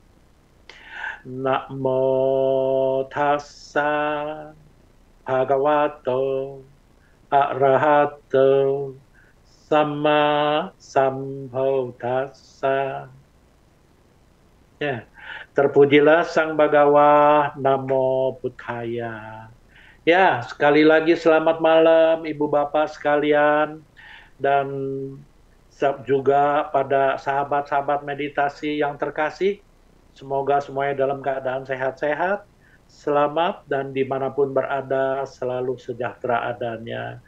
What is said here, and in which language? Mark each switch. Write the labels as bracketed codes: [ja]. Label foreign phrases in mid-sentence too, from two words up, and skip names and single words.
[pi] Namo tassa bhagavato arahato samma sambuddhassa. [id] Ya, terpujilah Sang Bhagawa, [pi] Namo Buddhaya. [id] Ya, sekali lagi selamat malam Ibu Bapak sekalian dan juga pada sahabat-sahabat meditasi yang terkasih. Semoga semuanya dalam keadaan sehat-sehat, selamat dan dimanapun berada selalu sejahtera adanya.